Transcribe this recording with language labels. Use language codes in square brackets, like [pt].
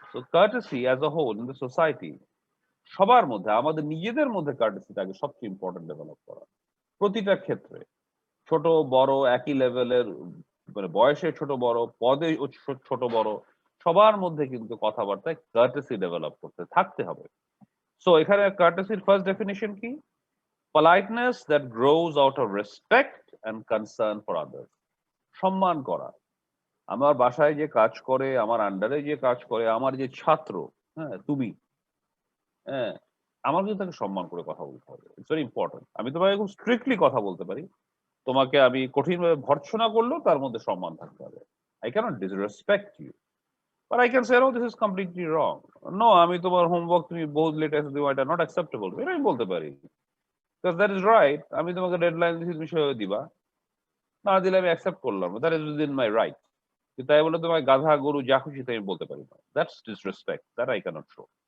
[en] So courtesy as a whole in the society, [bn] সবার মধ্যে, আমাদের নিজেদের মধ্যে কার্টেসিটাকে সবচেয়ে ইম্পর্টেন্ট ডেভেলপ করা প্রতিটা ক্ষেত্রে। ছোট বড় একই লেভেলের, মানে বয়সে ছোট বড়, পদে ছোট বড়, সবার মধ্যে কিন্তু কথাবার্তায় কার্টেসি ডেভেলপ করতে থাকতে হবে। সো এখানে কার্টেসির ফার্স্ট ডেফিনিশন কি? [en] politeness that grows out of respect and concern for others. [bn] সম্মান করা। আমার বাসায় যে কাজ করে, আমার আন্ডারে যে কাজ করে, আমার যে ছাত্র, হ্যাঁ তুমি, হ্যাঁ, আমার কিন্তু তাকে সম্মান করে কথা বলতে হবে। [en] It's very important. [bn] আমি তোমাকে খুব স্ট্রিক্টলি কথা বলতে পারি, তোমাকে আমি কঠিনভাবে ভর্ৎসনা করলেও তার মধ্যে সম্মান থাকতে হবে। [en] I cannot disrespect you. But I can say, oh, this is completely wrong. [bn] No, আমি তোমার হোমওয়ার্ক তুমি বহুত লেট এসে দিও, এটা নট অ্যাকসেপ্টেবল। এটা আমি বলতে পারি। [en] Because that is right. [bn] আমি তোমাকে ডেডলাইন দিচ্ছি, তুমি সেভাবে দিবা। না দিলে আমি অ্যাকসেপ্ট করলাম। [en] That is within my right. [bn] কিন্তু তাই বলে তোমায় গাধা, গরু যা খুশি তাই আমি বলতে পারি না। [en] That's disrespect. That I cannot show.